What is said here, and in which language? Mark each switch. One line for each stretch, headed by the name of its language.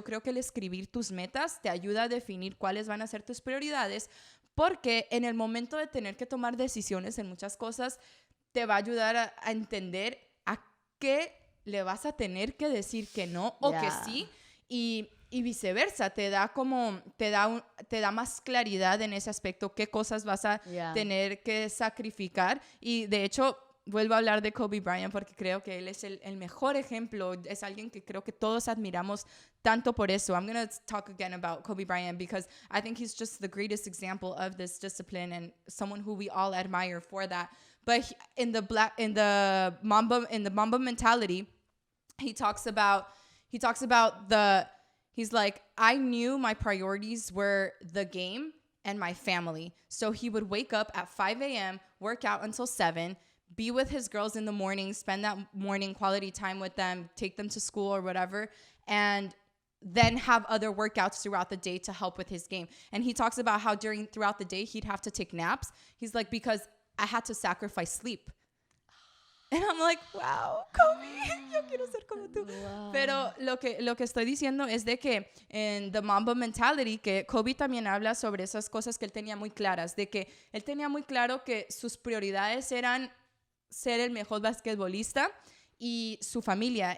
Spanish: Yo creo que el escribir tus metas te ayuda a definir cuáles van a ser tus prioridades, porque en el momento de tener que tomar decisiones en muchas cosas, te va a ayudar a entender a qué le vas a tener que decir que no o que sí, y viceversa. Te da más claridad en ese aspecto, qué cosas vas a tener que sacrificar. Y de hecho, vuelvo a hablar de Kobe Bryant porque creo que él es el mejor ejemplo. Es alguien que creo que todos admiramos tanto por eso.
English: I'm going to talk again about Kobe Bryant because I think he's just the greatest example of this discipline and someone who we all admire for that. But in the Mamba mentality, he talks about he's like, I knew my priorities were the game and my family. So he would wake up at 5 a.m., work out until 7, be with his girls in the morning, spend that morning quality time with them, take them to school or whatever, and then have other workouts throughout the day to help with his game. And he talks about how throughout the day, he'd have to take naps. He's like, because I had to sacrifice sleep. And I'm like, wow, Kobe,
Spanish: yo quiero ser como tú.
English: Wow.
Spanish: Pero lo que estoy diciendo es de que en The Mamba Mentality, que Kobe también habla sobre esas cosas que él tenía muy claras, de que él tenía muy claro que sus prioridades eran ser el mejor basquetbolista y su familia.